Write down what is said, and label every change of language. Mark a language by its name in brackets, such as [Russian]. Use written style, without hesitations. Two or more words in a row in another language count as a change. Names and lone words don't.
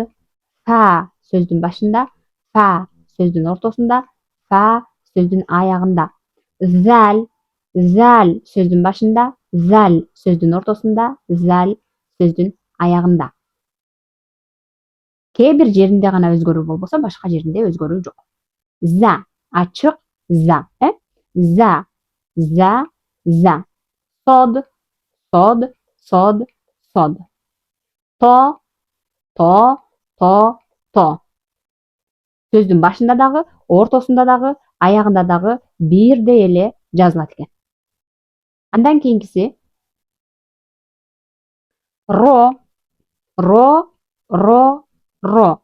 [Kyrgyz] Фа сөздүн башында, фа сөздүн ортосунда, фа сөздүн аягында. Зал, зал сөздүн башында, зал сөздүн ортосунда, зал сөздүн аягында. Кээ бир жеринде гана өзгөрүү болбосо, башка жеринде өзгөрүү жок. За, ачык за, за, за, за. Сод, сод, сод, сод. То, то, то, то. Сөздүн башында дагы, ортосунда дагы, аягында дагы бирдей эле жазылат экен. Андан кийинкиси ро, ро, ро, ро.